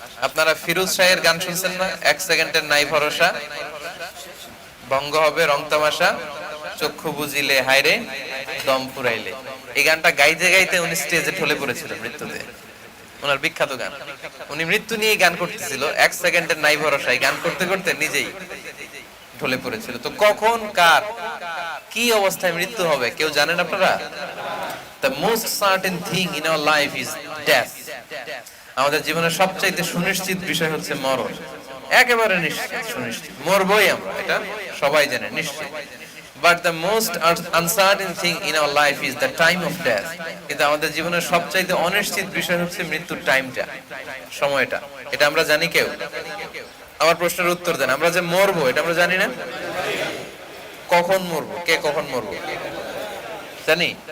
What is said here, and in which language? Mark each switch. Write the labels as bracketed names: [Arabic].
[Bangla] আপনারা ফিরোজ শাহের গান শুনছেন না, এক সেকেন্ডের নাই ভরসা, ভঙ্গ হবে রং তামাশা, চক্ষু বুঝিলে হায়রে দম ফুরাইলে। এই গানটা গাইতে গাইতে উনি স্টেজে ঢলে পড়েছিলেন মৃত্যুতে, ওনার বিখ্যাত গান। উনি মৃত্যু নিয়ে গান করতেছিল, এক সেকেন্ডের নাই ভরসায় গান করতে করতে নিজেই ঢলে পড়েছিল। তো কখন কার কি অবস্থায় মৃত্যু হবে কেউ জানেন আপনারা? [English] The most certain thing in our life is death. [Bangla] আমাদের জীবনের সবচাইতে সুনিশ্চিত বিষয় হচ্ছে মরণ। একেবারে নিশ্চিত, সুনিশ্চিত মরবই আমরা, এটা সবাই জানে নিশ্চিত। [English] But the most uncertain thing in our life is the time of death. [Bangla] কিন্তু আমাদের জীবনের সবচাইতে অনিশ্চিত বিষয় হচ্ছে মৃত্যুর টাইমটা, সময়টা। এটা আমরা জানি কেউ? আমার প্রশ্নের উত্তর দেন। আমরা যে মরবো এটা আমরা জানি না? কখন মরবো, কে কখন মরবো জানি?